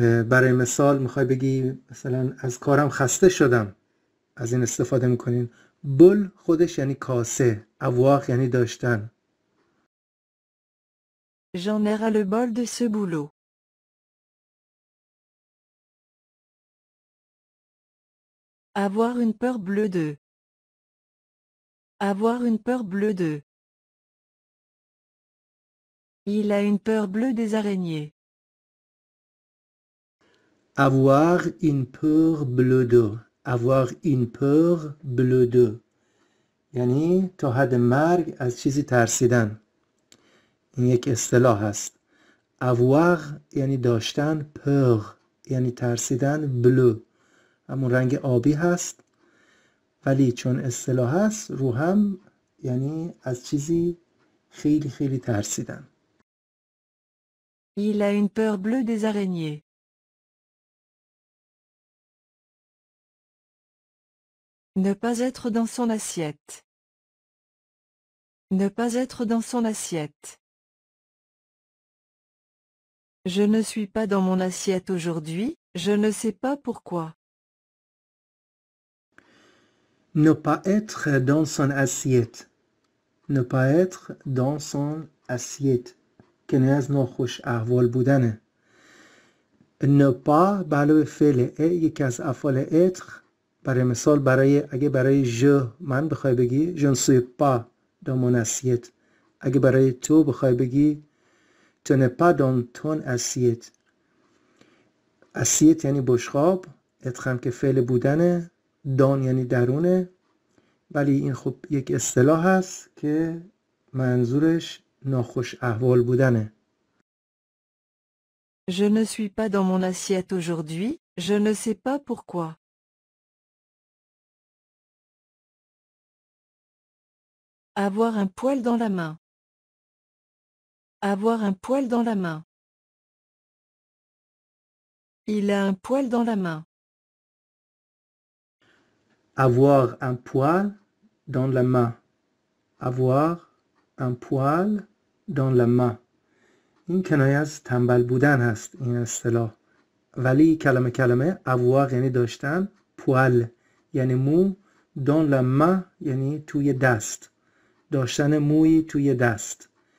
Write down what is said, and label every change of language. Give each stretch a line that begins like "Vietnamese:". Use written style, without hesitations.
Persian: برای مثال میخوای بگی مثلا از کارم خسته شدم، از این استفاده میکنین. بل خودش یعنی کاسه، avoir یعنی داشتن.
French: J'en ai ras le bol de ce boulot. Avoir une peur bleue de. Avoir une peur bleue de. Il a une peur bleue des araignées. avoir une peur bleue de. avoir une peur bleue de
Persian: یعنی تا حد مرگ از چیزی ترسیدن. این یک اصطلاح هست. avoir یعنی داشتن، peur یعنی ترسیدن، bleu همون رنگ آبی هست، ولی چون اصطلاح هست رو هم یعنی از چیزی خیلی خیلی ترسیدن.
French: Il a une peur bleue des araignées. Ne pas être dans son assiette. Ne pas être dans son assiette. Je ne suis pas dans mon assiette aujourd'hui, je ne sais pas pourquoi. Ne pas être dans son assiette. Ne pas être dans son assiette
Persian: کنایه از ناخوش احوال بودنه. ne pas به علاوه فعل ا یکی از افعال être. برای مثال اگه برای
French: je
Persian: من بخوای بگی
French: je ne suis pas dans mon assiette.
Persian: اگه برای تو بخوای بگی
French: tu n'es pas dans ton assiette.
Persian: assiette یعنی بشقاب، être هم که فعل بودنه، دان یعنی درونه. ولی این خب یک اصطلاح هست که منظورش ناخوش احوال بودنه.
French: Je ne suis pas dans mon assiette aujourd'hui, je ne sais pas pourquoi. Avoir un poil dans la main. Avoir un poil dans la main. Il a un poil dans la main. avoir un poil dans la main. avoir un poil dans la main.
Persian: این کنایه از تنبل بودن هست این اصطلاح. ولی کلمه avoir یعنی داشتن، poil یعنی مو، dans la main یعنی توی دست، داشتن موی توی دست.